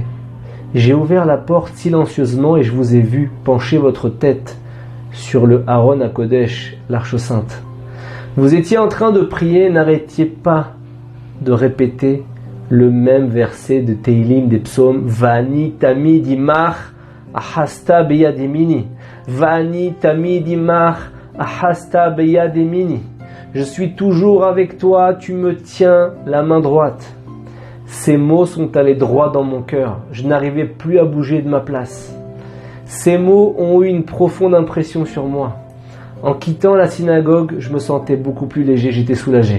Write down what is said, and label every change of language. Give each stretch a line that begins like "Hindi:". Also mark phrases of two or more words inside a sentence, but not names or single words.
French: J'ai ouvert la porte silencieusement et je vous ai vu pencher votre tête sur le Haron à Kodesh, l'arche sainte. Vous étiez en train de prier, n'arrêtiez pas de répéter le même verset de Teilim des psaumes.
Hebrew: ואני תמיד עמך אחזת ביד ימיני. ואני תמיד עמך אחזת ביד ימיני.
French: Je suis toujours avec toi, tu me tiens la main droite. Ces mots sont allés droit dans mon cœur. Je n'arrivais plus à bouger de ma place. Ces mots ont eu une profonde impression sur moi. En quittant la synagogue, je me sentais beaucoup plus léger, j'étais soulagé.